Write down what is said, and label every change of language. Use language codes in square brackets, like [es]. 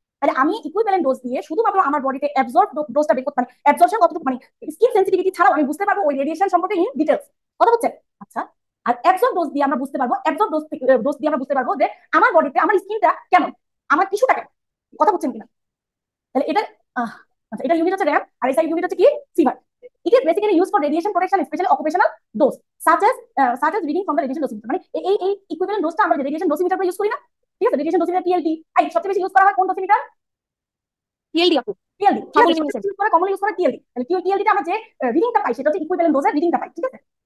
[bn] তাহলে আমি equivalent dose দিয়ে শুধুমাত্র আমার বডিতে অ্যাবজর্ব ডোজটা বের করতে, মানে অ্যাবজর্পশন কতটুকু, মানে স্কিন সেনসিটিভিটি ছাড়াও আমি বুঝতে পারবো ওই রেডিয়েশন সম্পর্কে ইন ডিটেইলস। কথা বুঝছেন। আচ্ছা আর অ্যাবজর্ব ডোজ দিয়ে আমরা বুঝতে পারবো, অ্যাবজর্ব ডোজ দিয়ে আমরা বুঝতে পারবো যে আমার বডিতে আমার স্কিনটা কেমন, আমার টিস্যুটা কেমন। কথা বুঝছেন কিনা। তাহলে এটা আচ্ছা এটা ইউনিট হচ্ছে র্যাম, আর এসআই ইউনিট হচ্ছে কি fever. [en] It is basically used for radiation protection, especially occupational dose, such as reading from the radiation dosimeter. [bn] মানে এই ইকুইভ্যালেন্ট ডোজটা আমরা রেডিয়েশন ডোসিমিটার ইউজ করি না, ঠিক আছে? রেডিয়েশন ডোসিমিটার টিএলডি, সবচেয়ে বেশি ইউজ করা হয় কোন ডোসিমিটার? টিএলডি আপু। TLD, [en] commonly use [bn] commonly use করে টিএলডি। তাহলে টিএলডিতে আমরা যে রিডিংটা পাই সেটা হচ্ছে ইকুইভ্যালেন্ট ডোজের রিডিংটা পাই, ঠিক আছে?